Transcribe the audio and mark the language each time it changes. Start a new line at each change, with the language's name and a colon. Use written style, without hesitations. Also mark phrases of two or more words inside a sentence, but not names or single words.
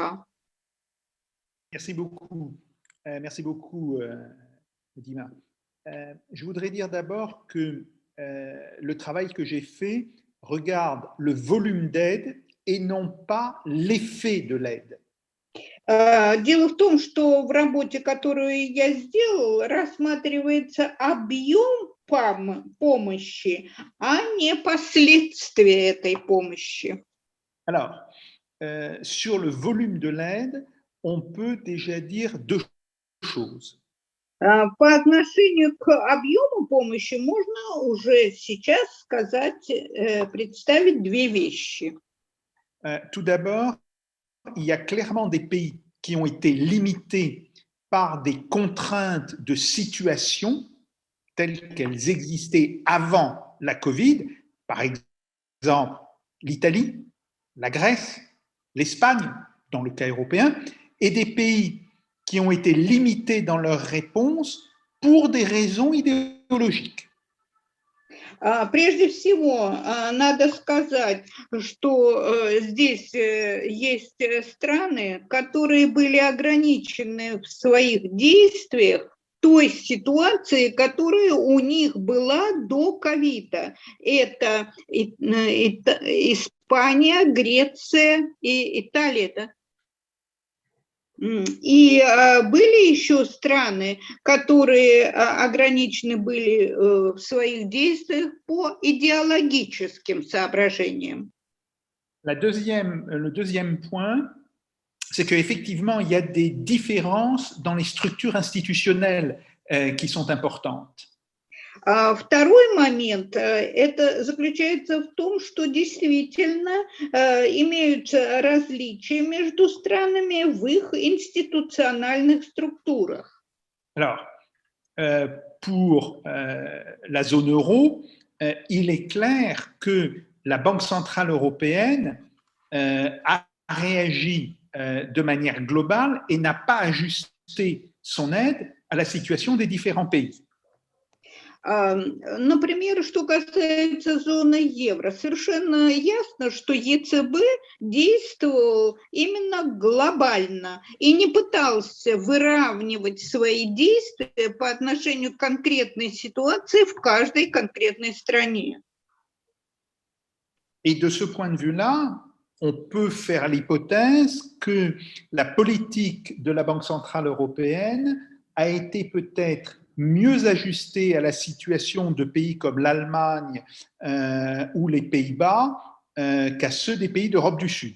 French: Merci beaucoup. Merci beaucoup, Dima. Je voudrais dire d'abord que le travail que j'ai fait regarde le volume d'aide et non pas l'effet de l'aide.
Russian: Дело в том, что в работе, которую я сделал, рассматривается объем помощи, а не последствия этой помощи.
French: Alors, sur le volume de l'aide, on peut déjà dire deux choses.
Russian: По отношению к объему помощи можно уже сейчас представить две вещи.
French: Tout d'abord, il y a clairement des pays qui ont été limités par des contraintes de situation telles qu'elles existaient avant la Covid, par exemple l'Italie, la Grèce, l'Espagne, dans le cas européen, et des pays qui ont été limités dans leur réponse pour des raisons idéologiques.
Russian: Прежде всего, надо сказать, что здесь есть страны, которые были ограничены в своих действиях той ситуации, которая у них была до ковида. Это Испания, Греция и Италия, да? И были еще страны, которые ограничены были в своих действиях по идеологическим соображениям.
French: Le deuxième point, c'est qu'effectivement, il y a des différences dans les structures institutionnelles qui sont importantes.
Russian: Второй момент, это заключается в том, что действительно имеются различия между странами в их институциональных структурах.
French: Alors, pour la zone euro, il est clair que la Banque centrale européenne a réagi de manière globale et n'a pas ajusté son aide à la situation des différents pays.
Russian: Например, что касается зоны евро, совершенно ясно, что ЕЦБ действовал именно глобально и не пытался выравнивать свои действия по отношению к конкретной ситуации в каждой конкретной стране.
French: Et de ce point de vue-là, on peut faire l'hypothèse que la politique de la Banque centrale européenne a été peut-être mieux ajustée à la situation de pays comme l'Allemagne ou les Pays-Bas qu'à ceux des pays d'Europe du Sud.